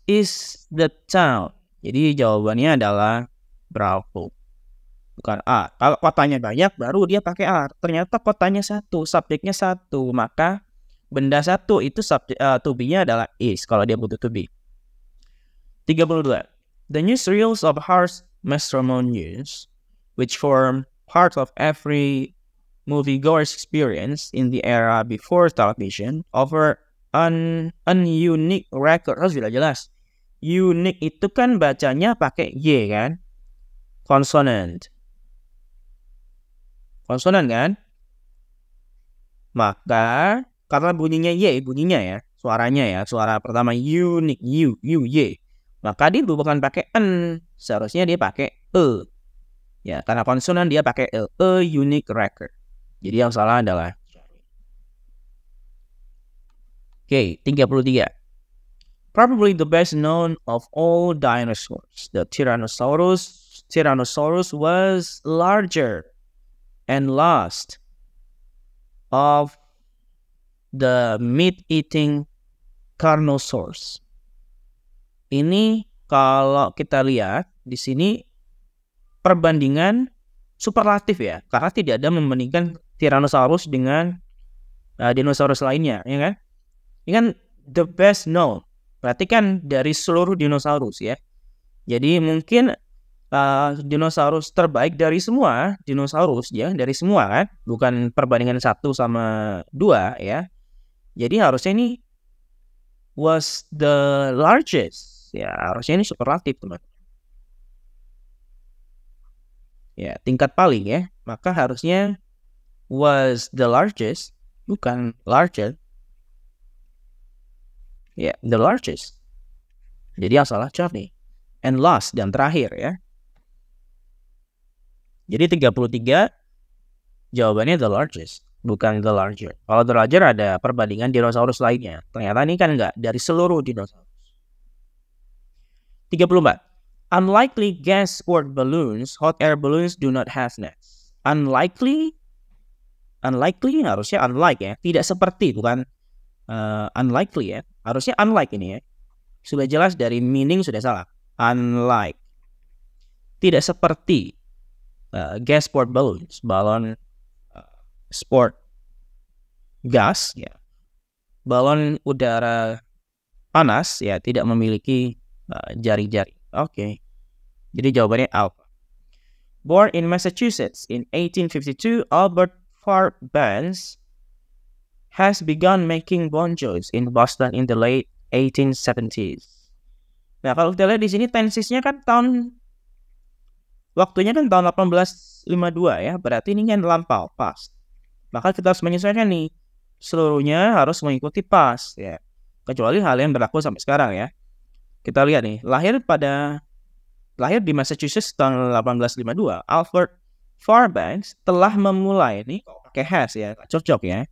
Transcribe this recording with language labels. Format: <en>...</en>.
<en>Is the town.</en> <id>Jadi jawabannya adalah Bravo. Bukan A. Kalau kotanya banyak, baru dia pakai A. Ternyata kotanya satu, subjeknya satu. Maka benda satu itu to be-nya adalah is. Kalau dia butuh to be. 32.</id> <en>The newsreels of harsh matrimonial news, which form part of every moviegoer's experience in the era before television, offer an unique record.</en> <id>Harus sudah jelas. Unique itu kan bacanya pakai Y kan? Consonant kan? Maka karena bunyinya Y, ya, suara pertama unique, Y. Maka dia bukan pakai N, seharusnya dia pakai E. Ya, karena konsonan dia pakai E,</id> <en>a unique record.</en> <id>Jadi yang salah adalah Oke, 33.</id> <en>Probably the best known of all dinosaurs, the Tyrannosaurus was larger and last of the meat-eating Carnosaurs. Ini</en> <id>kalau kita lihat di sini perbandingan superlatif ya, karena tidak ada membandingkan Tyrannosaurus dengan dinosaurus lainnya, ya kan? Ini kan the best known, berarti kan dari seluruh dinosaurus ya. Jadi mungkin dinosaurus terbaik dari semua dinosaurus ya, dari semua kan, bukan perbandingan 1 sama 2 ya. Jadi harusnya ini</id> <en>was the largest</en> <id>ya, harusnya ini superlatif teman. Ya, tingkat paling ya, maka harusnya</id> <en>was the largest, bukan larger.</en> <id>Ya, the largest. Jadi yang salah Charlie.</id> <en>And last,</en> <id>dan terakhir ya. Jadi 33 jawabannya</id> <en>the largest, bukan the larger.</en> <id>Kalau the larger ada perbandingan dinosaurus lainnya. Ternyata ini kan enggak, dari seluruh dinosaurus. 34.</id> <en>Unlikely gas sport balloons, hot air balloons do not have nets.</en> <id>Unlikely harusnya unlike ya, tidak seperti, bukan unlikely ya. Harusnya unlike ini ya. Sudah jelas dari meaning sudah salah. Unlike, tidak seperti</id> <en>gas sport balloons,</en> <id>balon sport gas ya, balon udara panas ya, tidak memiliki jari-jari. Oke. Jadi jawabannya alpha.</id> <en>Born in Massachusetts in 1852, Albert Fairbanks has begun making banjos in Boston in the late 1870s.</en> <id>Nah, kalau kita lihat di sini tensisnya kan waktunya kan tahun 1852 ya, berarti ini kan lampau, past. Maka kita harus menyesuaikan nih, seluruhnya harus mengikuti past ya. Kecuali hal yang berlaku sampai sekarang ya. Kita lihat nih, lahir di Massachusetts tahun 1852, Albert Fairbanks telah memulai ini pakai has ya, cocok ya.</id>